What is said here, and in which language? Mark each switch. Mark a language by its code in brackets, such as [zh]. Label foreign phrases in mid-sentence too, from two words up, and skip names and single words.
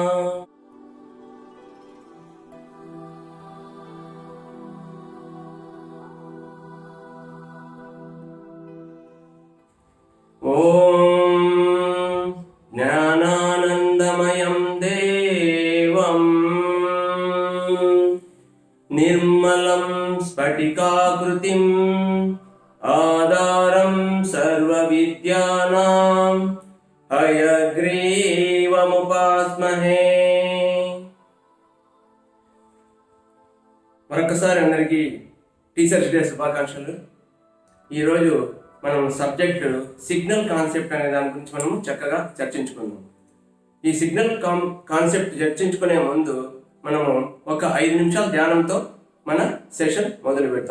[sa] ओम ज्ञानानंदमयं देवं निर्मलं स्फटिकाकृतिम् आधारं सर्वविद्यानां हयग्रीवमुपास्महे। [te] మరొకసారి అందరికీ [en] Teachers Day [te] శుభాకాంక్షలు। ఈరోజు మనం [en] subject signal concept [te] అనే దాని గురించి మనము చక్కగా చర్చించుకుందాం। ఈ [en] signal concept [te] చర్చించుకునే ముందు మనము ఒక 5 నిమిషాల ధ్యానంతో మన సెషన్ మొదలు పెడతాం।